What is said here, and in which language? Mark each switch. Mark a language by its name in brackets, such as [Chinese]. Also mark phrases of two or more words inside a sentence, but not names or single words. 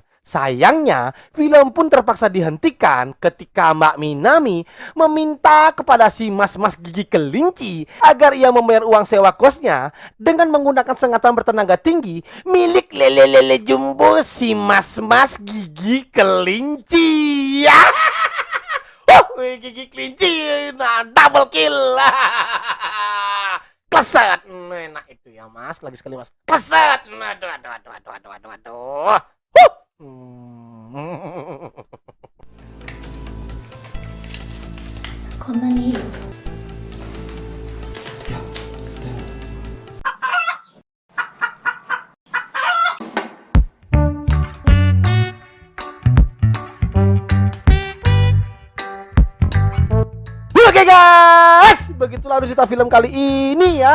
[Indonesian] Sayangnya, film pun terpaksa dihentikan ketika Mbak Minami meminta kepada si mas-mas gigi kelinci agar ia membayar uang sewa kosnya dengan menggunakan sengatan bertenaga tinggi milik lele-lele jumbo si mas-mas gigi kelinci. Gigi kelinci, nah [English] double kill. [Indonesian] Kleset. Enak itu ya mas, lagi sekali mas. Kleset. Aduh. [Japanese] こんなにいいよ。 [Indonesian] Oke guys, begitulah cerita film kali ini ya.